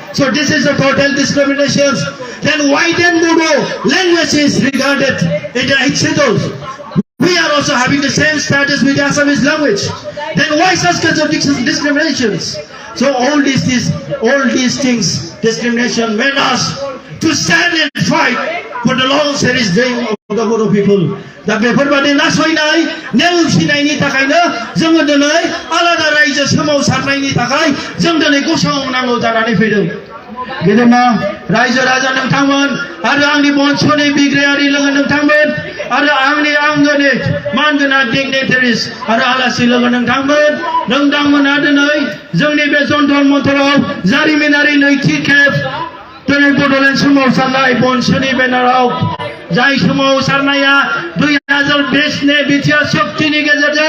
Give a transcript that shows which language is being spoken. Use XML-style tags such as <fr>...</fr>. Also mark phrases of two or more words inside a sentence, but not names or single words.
<en>So this is a total discrimination. Then why then Bodo language is regarded in the 8th schedule? We are also having the same status with the Assamese language. Then why such kinds of discriminations? So all these things, discrimination made us to stand and fight for the long cherished dream of the Bodo people.</en> <brx>दा बेफोरबादि नासयनाय नेवसिनायनि थाखायनो जोङो दिनै आलादा रायजो सोमावसारनायनि थाखाय जों दिनै गसंनांगौ जानानै फैदों. गेदेमा रायजो राजा नोंथांमोन आरो आंनि बन्सुनि बिग्रायारि लोगो नोंथांमोन आरो आंनि आंगोनि मानगोनां डिगनिटारिस आरो आलासि लोगो नोंथांमोना दिनै जोंनि बे जन्तर मन्तराव जारिमिनारि नैथि खेब दिनै बड'लेण्ड सोमावसारनाय बन्सुनि बेनाराव जाय सोमावसारनाया 2020 बिटिआर शक्तिनि गेजेरजों</brx>